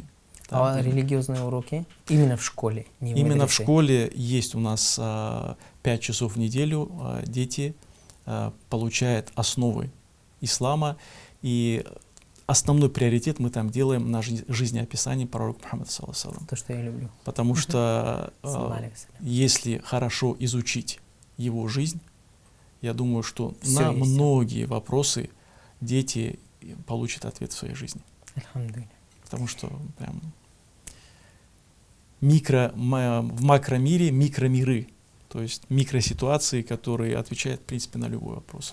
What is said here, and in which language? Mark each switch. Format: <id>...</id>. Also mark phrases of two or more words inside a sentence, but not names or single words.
<ru>А религиозные уроки именно в школе? Не в Именно в медресе? школе есть у нас 5 часов в неделю дети получают основы ислама, и основной приоритет мы там делаем на жизнеописании пророка Мухаммада,</ru> <ar>صلى الله عليه وسلم.</ar> <ru>То, что я люблю. Потому что</ru> <ar>صلى الله عليه وسلم.</ar> <ru>если хорошо изучить его жизнь, я думаю, что Всё на есть. многие вопросы дети получат ответ в своей жизни. Альхамдулилля. Потому что прям в макромире микромиры, то есть микроситуации, которые отвечают, в принципе, на любой вопрос.</ru>